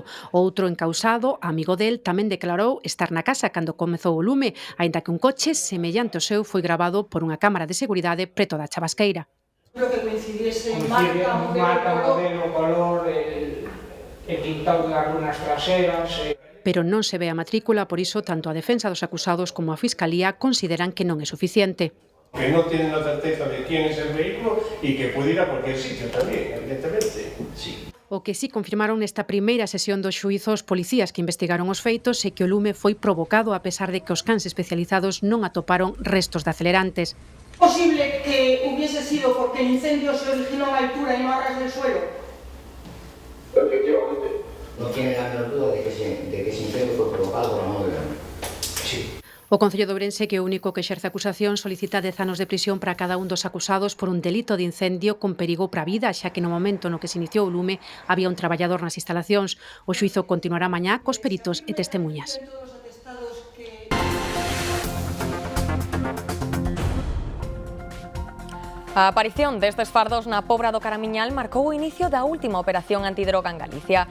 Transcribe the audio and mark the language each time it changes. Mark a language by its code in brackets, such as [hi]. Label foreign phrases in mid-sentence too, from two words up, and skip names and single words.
[gl] Outro encausado, amigo del, tamén declarou estar na casa cando comezou o lume, aínda que un coche semellante ao seu foi grabado por unha cámara de seguridade preto da Chavasqueira. [es] Creo que coincidiese marca, modelo, color, el pintado das lunas traseras. [gl] Pero non se ve a matrícula, por iso tanto a defensa dos acusados como a Fiscalía consideran que non é suficiente. [es] Que non tienen la certeza de quién es el vehículo y que puede ir a cualquier sitio también, evidentemente. Sí. [gl] O que sí confirmaron nesta primeira sesión dos xuízos policías que investigaron os feitos é que o lume foi provocado a pesar de que os cans especializados non atoparon restos de acelerantes. [es] ¿Posible que hubiese sido porque el incendio se originó a altura y no a ras del suelo? Efectivamente. No tiene la menor duda de que ese incendio fue provocado por la mano de la mano. Sí. [gl] O Concello de Ourense, que é o único que exerce acusación, solicita 10 anos de prisión para cada un dos acusados por un delito de incendio con perigo para a vida, xa que no momento no que se iniciou o lume había un traballador nas instalacións. O xuízo continuará mañá cos peritos e testemunhas. A aparición destes fardos na Pobra do Caramiñal marcou o inicio da última operación antidroga en Galicia.